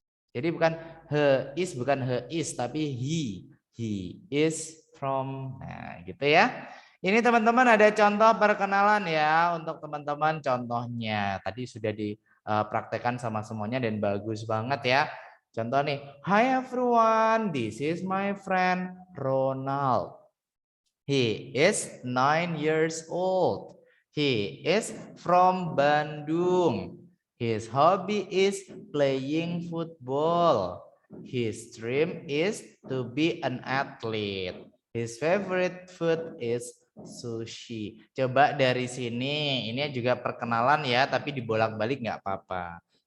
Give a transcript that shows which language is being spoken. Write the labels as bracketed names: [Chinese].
[Indonesian] Jadi bukan he is tapi he is from. Nah, gitu ya. Ini teman-teman ada contoh perkenalan ya untuk teman-teman contohnya. Tadi sudah dipraktekkan sama semuanya dan bagus banget ya. Contoh nih, [English] hi everyone, this is my friend Ronald. He is 9 years old. He is from Bandung. His hobby is playing football. His dream is to be an athlete. His favorite food is sushi. [Indonesian] Coba dari sini, ini juga perkenalan ya, tapi dibolak-balik nggak apa-apa.